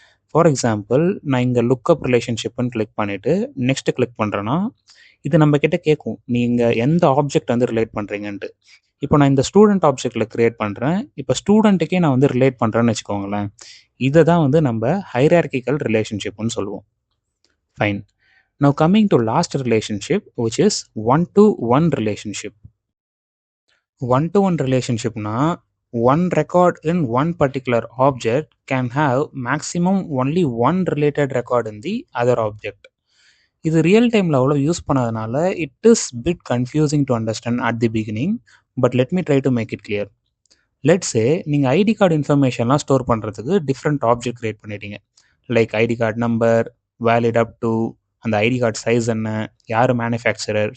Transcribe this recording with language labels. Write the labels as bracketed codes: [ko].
[ta] For example, நான் இங்கே lookup ரிலேஷன்ஷிப்னு click பண்ணிவிட்டு நெக்ஸ்ட் கிளிக் பண்ணுறேன்னா இது நம்ம கிட்ட கேட்கும் நீங்கள் எந்த ஆப்ஜெக்ட் வந்து ரிலேட் பண்ணுறீங்கன்ட்டு. இப்போ நான் இந்த ஸ்டூடெண்ட் ஆப்ஜெக்டில் கிரியேட் பண்ணுறேன். இப்போ ஸ்டூடெண்ட்டுக்கே நான் வந்து ரிலேட் பண்ணுறேன்னு வச்சுக்கோங்களேன். இதை தான் வந்து நம்ம ஹைரார்கிக்கல் ரிலேஷன்ஷிப்னு சொல்லுவோம். Fine. [en] Now coming to last relationship which is one to one relationship. One to one ரிலேஷன்ஷிப்னா one record in one particular object can have maximum only one related record in the other object. [ta] இது real டைமில் அவ்வளோ use பண்ணாதனால [en] It is bit confusing to understand at the beginning. But let me try to make it clear. [ta] Let's say நீங்கள் ID card இன்ஃபர்மேஷன்லாம் store பண்ணுறதுக்கு different object create பண்ணிட்டீங்க. Like ID card number, valid up to, அந்த ID card size என்ன, யார் manufacturer.